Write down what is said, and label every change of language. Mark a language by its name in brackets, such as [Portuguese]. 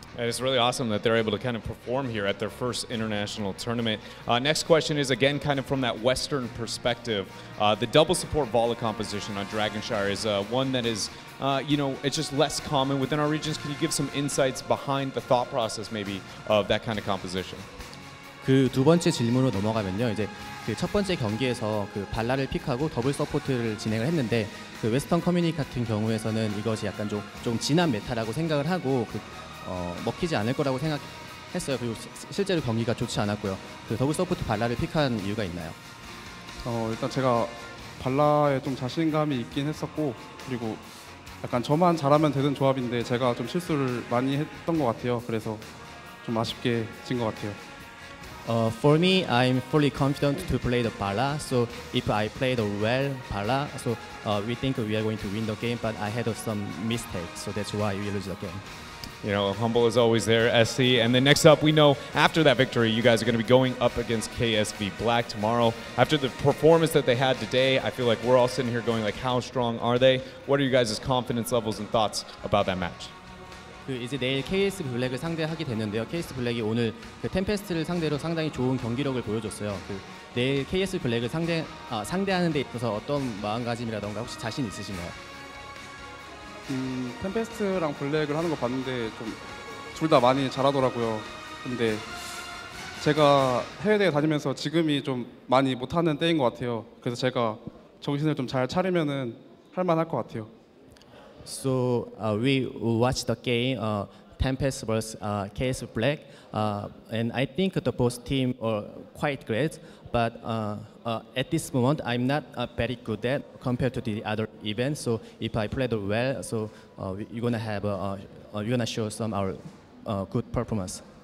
[English] And it's really awesome that they're able to kind of perform here at their first international tournament. Next question is, again, kind of from that Western perspective. The double support volley composition on Dragonshire is one that is, it's just less common within our regions. Can you give some insights behind the thought process maybe of that kind of composition? [Korean] 그 두 번째 질문으로 넘어가면요. 이제 그 첫 번째 경기에서 그 발라를 픽하고 더블 서포트를 진행을 했는데 그 웨스턴 커뮤니티 같은 경우에서는 이것이 약간 좀 진한 메타라고 생각을 하고 먹히지 않을 거라고 생각했어요. 그리고 실제로 경기가 좋지 않았고요. 그 더블 서포트 발라를 픽한 이유가 있나요? 일단 제가 발라에 좀 자신감이 있긴 했었고, 그리고 약간 저만 잘하면 되는 조합인데 제가 좀 실수를 많이 했던 것 같아요. 그래서 좀 아쉽게 진 것 같아요. [English] For me, I'm fully confident to play the Bala. So if I play the well Bala, so we think we are going to win the game. But I had some mistakes, so that's why we lose the game. You know, humble is always there, SC. And then next up, we know after that victory, you guys are going to be going up against KSV Black tomorrow. After the performance that they had today, I feel like we're all sitting here going like, how strong are they? What are you guys' confidence levels and thoughts about that match? [Korean] 이제 내일 KS 블랙을 상대하게 됐는데요. KS 블랙이 오늘 그 템페스트를 상대로 상당히 좋은 경기력을 보여줬어요. 내일 KS 블랙을 상대하는 데 있어서 어떤 마음가짐이라던가 혹시 자신 있으신가요? 템페스트랑 블랙을 하는 거 봤는데 좀 둘 다 많이 잘하더라고요. 근데 제가 해외대회 다니면서 지금이 좀 많이 못하는 때인 것 같아요. 그래서 제가 정신을 좀 잘 차리면은 할만할 것 같아요. [English] So we watched the game Tempest vs KS Black, and I think the both team are quite great. But at this moment, I'm not very good at compared to the other events. So if I play well, so you're gonna show some our good performance.